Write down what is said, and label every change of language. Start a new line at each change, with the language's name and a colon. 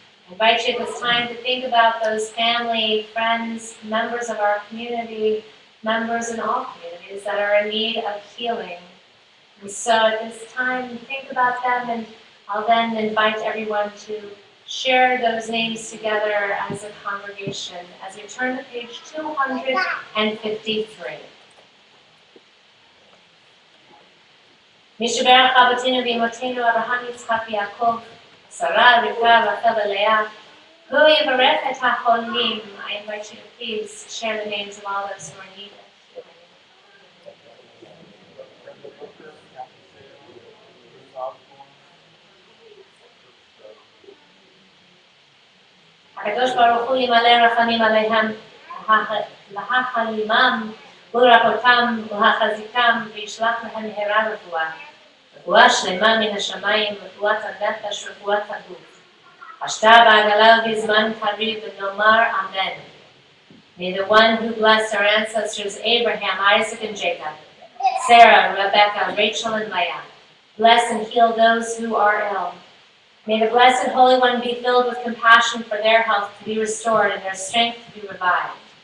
English: I invite you at this time to think about those family, friends, members of our community, members in all communities that are in need of healing. And so at this time, think about them, and I'll then invite everyone to share those names together as a congregation as we turn to page 253.
Hebrew: משברך אבותינו ואמותינו אברהם יצחק ויעקב, שרה, רבקה, רחל ולאה, הוא יברך את החולים.
English: I invite you to please share the names of all those who are in need of healing.
Hebrew: הקדוש ברוך הוא ימלא רחמים עליהם, להחלימם ולרפאותם ולהחזיקם וישלח להם מהרה רפואה. רפואה שלמה מן השמיים, רפואת הנפש, רפואת הגוף. השתה בעגלה ובזמן קריב ונאמר אמן.
English: May the one who blessed our ancestors Abraham, Isaac, and Jacob, Sarah, Rebecca, Rachel, and Leah, bless and heal those who are ill. May the Blessed Holy One be filled with compassion for their health to be restored and their strength to be revived.